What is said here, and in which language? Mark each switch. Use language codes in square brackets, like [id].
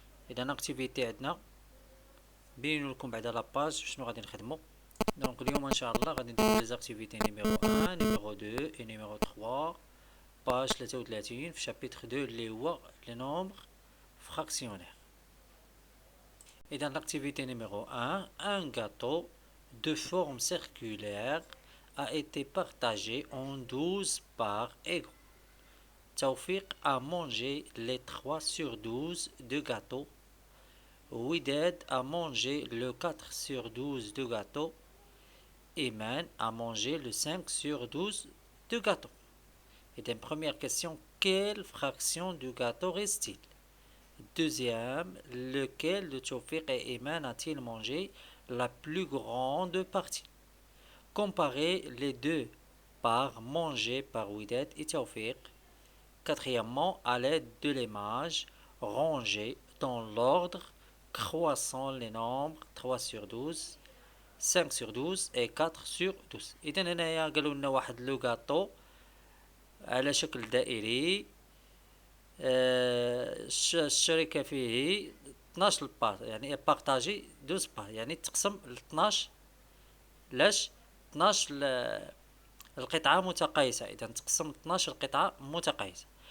[ar] اذا اكتيفيتي عندنا بينوا لكم بعدا لاباج شنو غادي نخدمو. دونك اليوم ان شاء الله غادي نديرو لي زاكتيفيتي نيميرو 1 نيميرو 2 و نيميرو 3 باج 33 في شابيتر 2 اللي هو لي نومبر فراكسيونير. [fr] اذا l'activité numéro 1, un gâteau de forme circulaire a été partagé en 12 parts égaux. Tawfiq a mangé les 3 sur 12 de gâteau. Wided a mangé le 4 sur 12 de gâteau. Iman a mangé le 5 sur 12 de gâteau. Et une première question, quelle fraction du gâteau reste-t-il? Deuxième, lequel de Tawfiq et Iman a-t-il mangé la plus grande partie? Comparez les deux parts mangées par Wided et Tawfiq. Quatrièmement, à l'aide de l'image, rangez dans l'ordre croissant les nombres 3 sur 12, 5 sur 12 et 4 sur 12. [ar] إذا هنايا قالوا لنا واحد لو غاتو على شكل دائري، الشركة فيه 12 بار، يعني بارطاجي 12 بار، يعني تقسم ل 12. لاش 12 القطعة متقايسة، إذا تقسم 12 قطعة متقايسة.